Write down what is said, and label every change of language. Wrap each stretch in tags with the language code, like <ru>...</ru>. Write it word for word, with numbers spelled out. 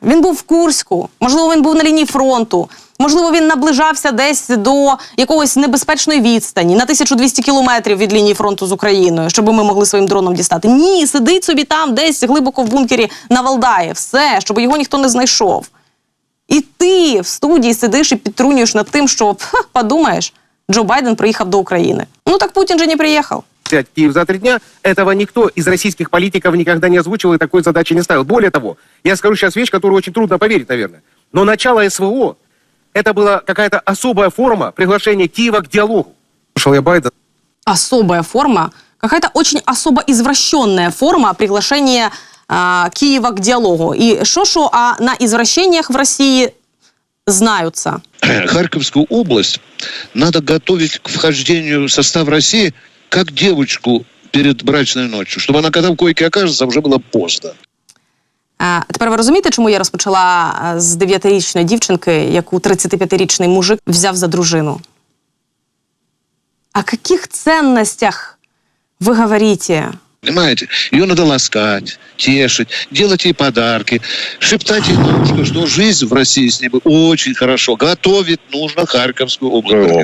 <uk>Він був в Курську, можливо, він був на лінії фронту, можливо, він наближався десь до якогось небезпечної відстані, на тисячу двісті кілометрів від лінії фронту з Україною, щоб ми могли своїм дроном дістати. Ні, сидить собі там десь глибоко в бункері на Валдаї, все, щоб його ніхто не знайшов. І ти в студії сидиш і підтрунюєш над тим, що, ха, подумаєш, Джо Байден приехал до Украины.</uk> <ru>Ну так Путин же не приехал. Взять Киев за три дня, этого никто из российских политиков никогда не озвучивал и такой задачи не ставил. Более того, я скажу сейчас вещь, которую очень трудно поверить, наверное. Но начало СВО, это была какая-то особая форма приглашения Киева к диалогу. Слушал я Байден. Особая форма? Какая-то очень особо извращенная форма приглашения э, Киева к диалогу. И шо-шо, а на извращениях в России знаются. Харьковскую область надо готовить к вхождению в состав России как девочку перед брачной ночью, чтобы она, когда в койке окажется, уже было поздно.</ru> <uk>А тепер ви розумієте, чому я розпочала з дев'ятирічної дівчинки, яку тридцятип'ятирічний мужик взяв за дружину? О яких цінностях ви говорите?</uk> <ru>Понимаете? Ее надо ласкать, тешить, делать ей подарки, шептать ей на ушко, что жизнь в России с ней будет очень хорошо. Готовить нужно Харьковскую область.</ru>